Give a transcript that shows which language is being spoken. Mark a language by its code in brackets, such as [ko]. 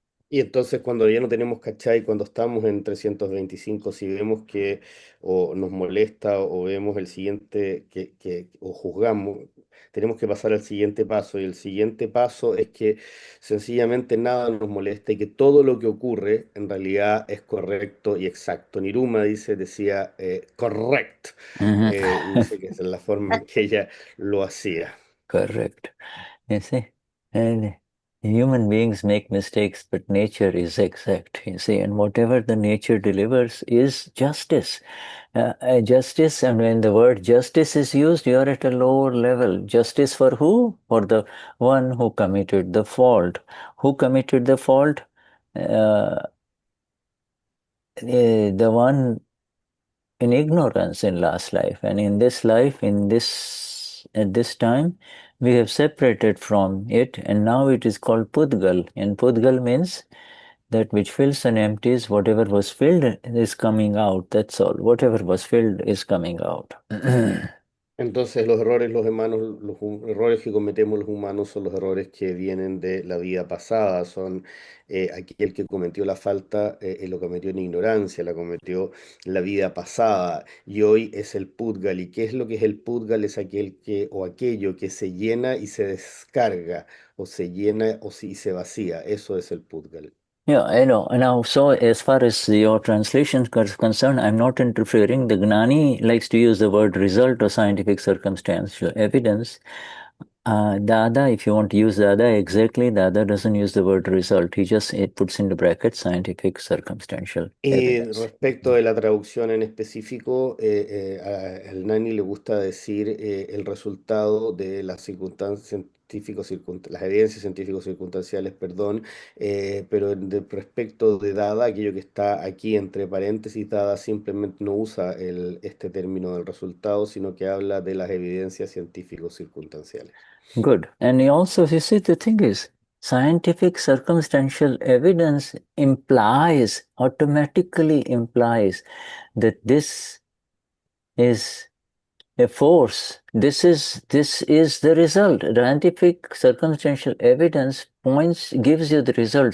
[es] Y entonces cuando ya no tenemos cachai, cuando estamos en 325, si vemos que o nos molesta o vemos el siguiente o juzgamos, tenemos que pasar al siguiente paso. Y el siguiente paso es que sencillamente nada nos molesta y que todo lo que ocurre en realidad es correcto y exacto. Niruma decía correct. Dice que esa es la forma en que ella lo hacía. [en] Correct. You see, and human beings make mistakes, but nature is exact, you see, and whatever the nature delivers is justice. Justice, and when the word justice is used, you are at a lower level. Justice for who? For the one who committed the fault. Who committed the fault? The one in ignorance in last life, and in this life, at this time, we have separated from it, and now it is called pudgal. And pudgal means that which fills and empties. Whatever was filled is coming out. That's all. Whatever was filled is coming out. [es] Entonces los errores, los humanos, errores que cometemos los humanos son los errores que vienen de la vida pasada, son aquel que cometió la falta, lo cometió en ignorancia, la cometió la vida pasada y hoy es el pudgal. ¿Y qué es lo que es el pudgal? Es aquel que o aquello que se llena y se descarga, o se llena o si se vacía, eso es el pudgal. [en] Yeah, I know. Now, so as far as your translation is concerned, I'm not interfering. The Gnani likes to use the word result or scientific circumstantial evidence. Dada, if you want to use Dada exactly, Dada doesn't use the word result. He just puts in the bracket scientific circumstantial evidence. [es] Respecto de la traducción en específico, al Nani le gusta decir el resultado de las circunstancias las evidencias científico-circunstanciales, perdón, pero respecto de dada, aquello que está aquí entre paréntesis, dada simplemente no usa este término del resultado, sino que habla de las evidencias científico-circunstanciales. [en] Good. And he also, you see, the thing is, scientific circumstantial evidence automatically implies that this is a force. This is the result. Scientific circumstantial evidence gives you the result.